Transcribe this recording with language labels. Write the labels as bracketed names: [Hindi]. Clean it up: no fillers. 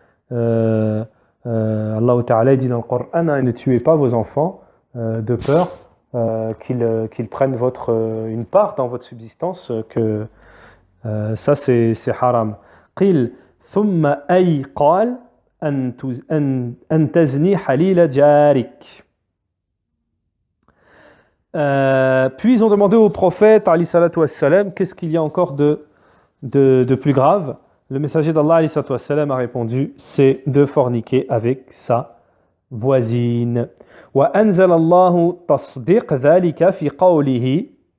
[French] Allah Ta'ala dit dans le Coran, ne tuez pas vos enfants de peur qu'ils prennent une part dans votre subsistance, que ça c'est haram. [Arabic] قيل ثم أي قال أن تزني حليل جارك. [French] Puis ils ont demandé au prophète alayhi salatu wassalam, qu'est-ce qu'il y a encore de plus grave? Le messager d'Allah alayhi salatu wassalam a répondu, c'est de forniquer avec sa voisine. [Arabic] Wa anzal Allahu tasdiq dhalika fi qawlihi.